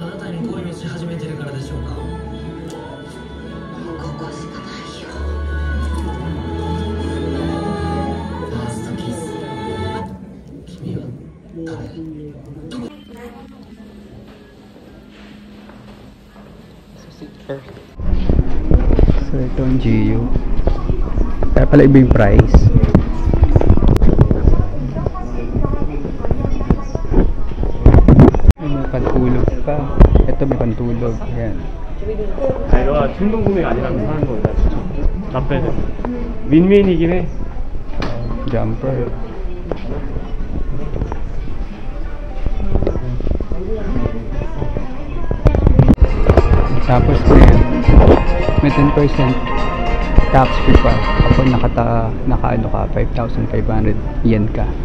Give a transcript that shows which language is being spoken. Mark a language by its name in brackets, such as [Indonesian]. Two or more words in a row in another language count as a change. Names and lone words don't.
[Japanese] に恋をし始めてるからでしょうか。ここしかないよ。ファーストキス。君は誰？ [Filipino] So ito ang GU. Kaya pala iba yung price. May pantulog pa. Ito may pantulog. Yan. [Korean] 이거 충동 구매가 아니라면 사는 거야. 남배는 윈윈이긴 해. [Filipino] Jumper. Tapos may 10% [English] tax free [Filipino] pa kapag nakaano ka 5,500 yen ka.